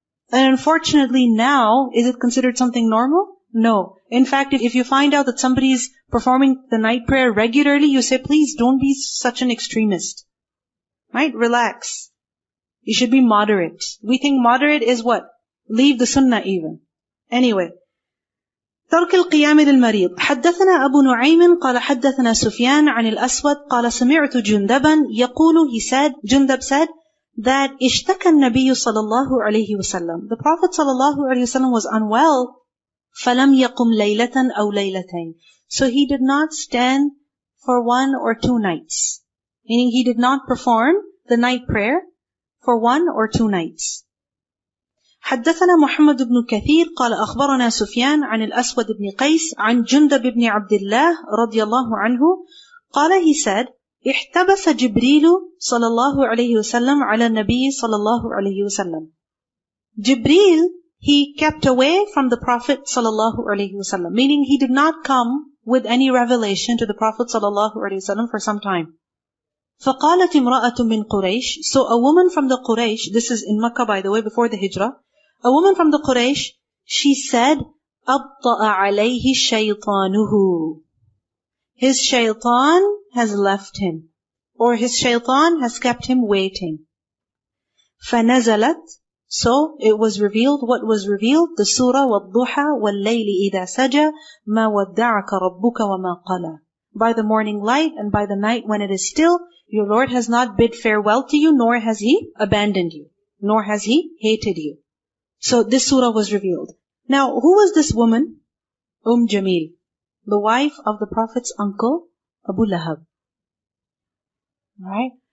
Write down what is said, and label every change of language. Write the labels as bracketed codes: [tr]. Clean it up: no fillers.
[en] And unfortunately now, is it considered something normal? No. In fact, if you find out that somebody is performing the night prayer regularly, you say, please don't be such an extremist. Right? Relax. You should be moderate. We think moderate is what? Leave the sunnah even. Anyway. [ar] ترك القيام للمريض. حدثنا أبو نعيم قال حدثنا سفيان عن الأسود قال سمعت جندبا يقول, [en] he said, Jundab said, that [ar] اشتكى النبي صلى الله عليه وسلم. [en] The Prophet صلى الله عليه وسلم was unwell. [ar] فلم يقم ليلة أو ليلتين. [en] So he did not stand for 1 or 2 nights. Meaning he did not perform the night prayer for 1 or 2 nights. [ar] حدثنا محمد بن كثير قال أخبرنا سفيان عن الأسود بن قيس عن جندب بن عبد الله رضي الله عنه قال, [en] he said, [ar] احتبس جبريل صلى الله عليه وسلم على النبي صلى الله عليه وسلم. [en] Jibreel, he kept away from the Prophet صلى الله عليه وسلم, meaning he did not come with any revelation to the Prophet صلى الله عليه وسلم for some time. [ar] فقالت امرأة من قريش. [en] So a woman from the Quraysh, this is in Makkah by the way, before the Hijrah, a woman from the Quraysh, she said, [ar] أبطأ عليه شيطانه. [en] His shaitan has left him, or his shaitan has kept him waiting. [ar] فنزلت. [en] So it was revealed. What was revealed? The surah [ar] وَالضُّحَى وَاللَّيْلِ إِذَا سَجَى مَا وَدَّعَكَ رَبُّكَ وَمَا قَلَى. [en] By the morning light and by the night when it is still, your Lord has not bid farewell to you, nor has He abandoned you, nor has He hated you. So this surah was revealed. Now, who was this woman? Jamil, the wife of the Prophet's uncle, Abu Lahab. Right?